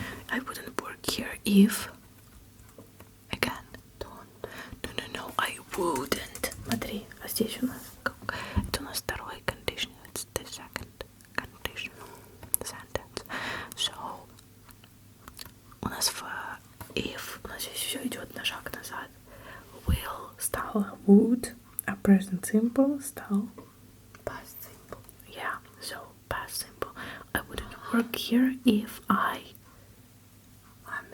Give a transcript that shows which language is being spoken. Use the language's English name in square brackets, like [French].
[English] I wouldn't work here if... Again. Don't. No, I wouldn't. [Russian] Смотри, а здесь у нас как? Это у нас второй conditional, [English] it's the second conditional sentence. [Russian] So, у нас в if, у нас здесь все идет на шаг назад. Will стало would, а present simple стал [English] Past simple. yeah, so past simple. I wouldn't work here if I'm